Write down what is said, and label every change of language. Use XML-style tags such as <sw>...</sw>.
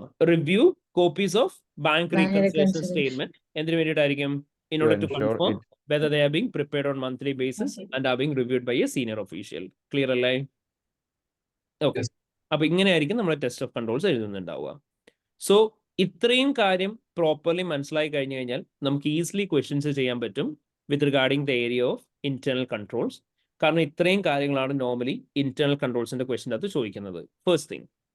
<en>Review copies of bank reconciliation statement.</en> <ml>എന്തിനു വേണ്ടിയിട്ടായിരിക്കും?</ml> <en>In order to confirm whether they are being prepared on monthly basis and are being reviewed by a senior official.</en> <ml>Clear അല്ലേ? Okay. അപ്പൊ ഇങ്ങനെയായിരിക്കും നമ്മൾ test of controls എഴുതുന്നുണ്ടാവുക. So ഇത്രയും കാര്യം properly മനസ്സിലായി കഴിഞ്ഞു കഴിഞ്ഞാൽ നമുക്ക് ഈസിലി ക്വസ്റ്റ്യൻസ് ചെയ്യാൻ പറ്റും</ml> <en>With regarding the area of internal controls.</en> <ml>കാരണം ഇത്രയും കാര്യങ്ങളാണ് നോർമലി ഇന്റേണൽ കൺട്രോൾസിന്റെ ക്വസ്റ്റ്യൻ അത് ചോദിക്കുന്നത്. First thing.</ml>